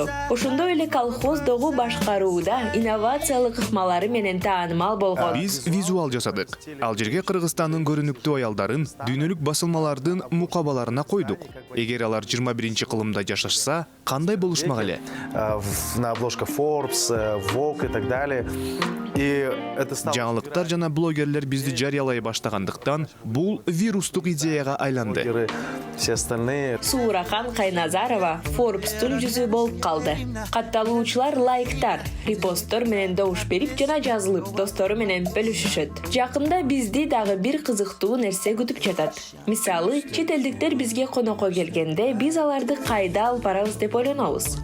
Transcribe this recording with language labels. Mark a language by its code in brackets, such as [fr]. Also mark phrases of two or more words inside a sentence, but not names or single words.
[ky] Ошондой эле колхоздогу башкарууда инновациялык ыкмалары менен таанымал болгон. Биз визуал жасадык. Ал жерге Кыргызстандын көрүнүктүү аялдарын дүйнөлүк басылмалардын мукабаларына койдук. Эгер алар 21 кылымда жашашса, кандай болушмак эле? [ru] На обложках Forbes, Vogue и так далее. [ky] Жаңылыктар жана блогерлер бизди жарыялай баштагандыктан бул вирустук идеяга айланды. [ru] Все остальные. [ky] Сурахан Кайназарова Forbes-тун жүзү болуп калды. Катталуучулар лайктар, репосттор менен добуш берип жана жазылып, достору менен бөлүшүшөт. Жакында бизди дагы бир кызыктуу нерсе күтүп жатат. Мисалы, чет элдиктер бизге конокко келгенде биз аларды кайда алып барабыз деп ойлонобуз.